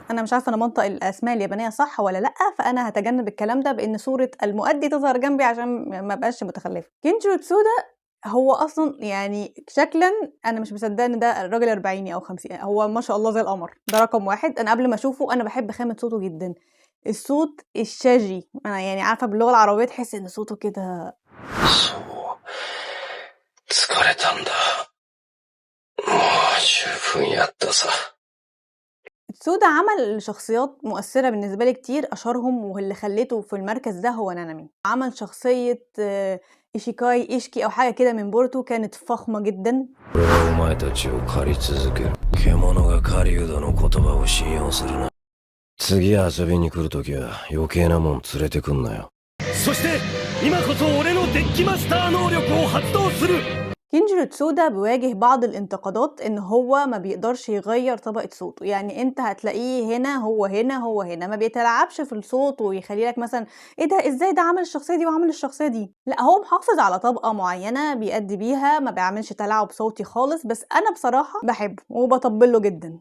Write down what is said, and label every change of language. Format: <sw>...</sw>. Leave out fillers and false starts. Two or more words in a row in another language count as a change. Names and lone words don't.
<ar>أنا مش عارفة أنا بانطق الأسماء اليابانية صح والّا لأ، فأنا هاتجنب الكلام ده بإن صورة المؤدي تظهر جنبي عشان ما ابقاش متخلفة. كينجي وتسودا هو أصلًا يعني شكلًا أنا مش مصدقة إن ده راجل أربعيني أو خمسيني، هو ما شاء الله زي القمر، ده رقم 1. أنا قبل ما أشوفه أنا باحب خامة صوته جدًا، الصوت الشاجي، أنا يعني عارفة باللغة العربية تحسي إن صوته كده.</ar> <ja>そう。疲れたんだ。もう十分やったさ。</ja> <ar>تسودا عمل شخصيات مؤثرة بالنسبة لي كتير، أشهرهم واللي خلّيته في المركز ده هو نانامي. عمل شخصية إيشيكاي إيشكي أو حاجة كده من بورتو، كانت فخمة جدًا.</ar> <ja>俺はお前たちを狩り続ける。獣が狩人の言葉を信用するな。次遊びに来るときは余計なもん連れてくんなよ。そして今こそ俺のデッキマスター能力を発動する。</ja> <ar>كينجيرو تسودا بيواجه بعض الانتقادات إن هو ما بيقدرش يغيّر طبقة صوته، يعني أنت هتلاقيه هنا، هو هنا، هو هنا، ما بيتلاعبش في الصوت ويخلّي لك مثلًا إيه ده إزاي ده عمل الشخصية دي وعمل الشخصية دي، لأ هو محافظ على طبقة معيّنة بيأدّي بيها، ما بيعملش تلاعب صوتي خالص، بس أنا بصراحة باحبه وباطبّل له جدًا.</ar>